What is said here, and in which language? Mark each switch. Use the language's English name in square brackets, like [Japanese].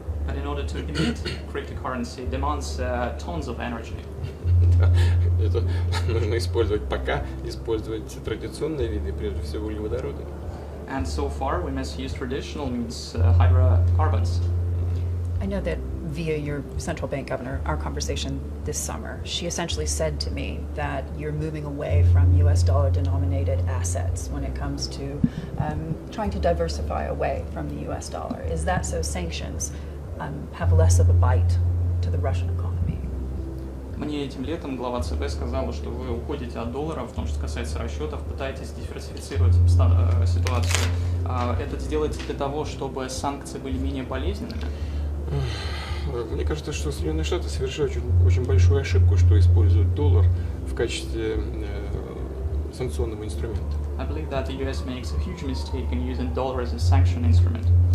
[English] And in order to emit cryptocurrency demands tons of energy. [Russian] Да, это нужно использовать пока, использовать традиционные виды, прежде всего углеводороды. [English] And so far we must use traditional means, hydrocarbons. I know that via your central bank governor, our conversation this summer, she essentially said to me that you're moving away from US dollar denominated assets when it comes to trying to diversify away from the US dollar. Is that so sanctions have less of a bite to the Russian economy? [Russian] Мне этим летом глава ЦБ сказала, что вы уходите от доллара, в том, что касается расчетов, пытаетесь диверсифицировать ситуацию. Это сделаете для того, чтобы санкции были менее болезненными? Мне кажется, что Соединенные Штаты совершают очень большую ошибку, что используют доллар в качестве санкционного инструмента. [English] I believe that the US makes a huge mistake in using dollar as a sanction instrument.